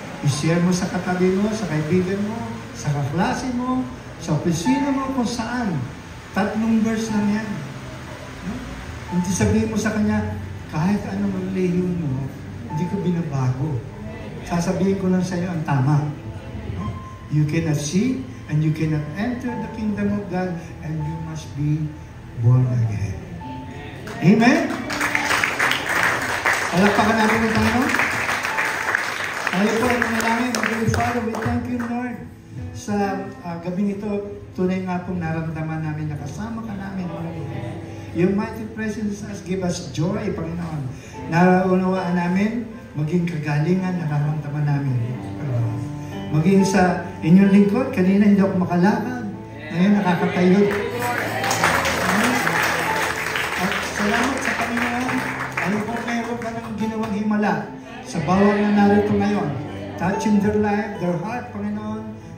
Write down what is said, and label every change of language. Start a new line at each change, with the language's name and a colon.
Filipino: I-share mo sa katabi mo, sa kaibigan mo, sa kaklase mo, sa opisina mo, kung saan. 3 verse lang yan. No? Hindi sabihin mo sa kanya, kahit anong relihiyon mo, hindi ko binabago. Sasabihin ko lang sa iyo ang tama. No?
English: You cannot see and you cannot enter the kingdom of God and you must be born again.
Filipino: Amen? Palakpakan natin ang Panginoon. Tayo po ang manalangin.
English: Heavenly Father, we thank you, Lord,
Filipino: sa gabing ito. Tunay nga pong naramdaman namin na kasama ka namin, Lord.
English: Your mighty presence has give us joy, Panginoon.
Filipino: Naunawaan namin, maging kagalingan, nararamdaman namin. Maging sa inyong lingkod, kanina hindi ako makalakad. Ngayon nakakatayo. At salamat sa Panginoon. Ano po meron ka ng ginawang himala sa bawat na narito ngayon.
English: Touching their life, their heart, Panginoon.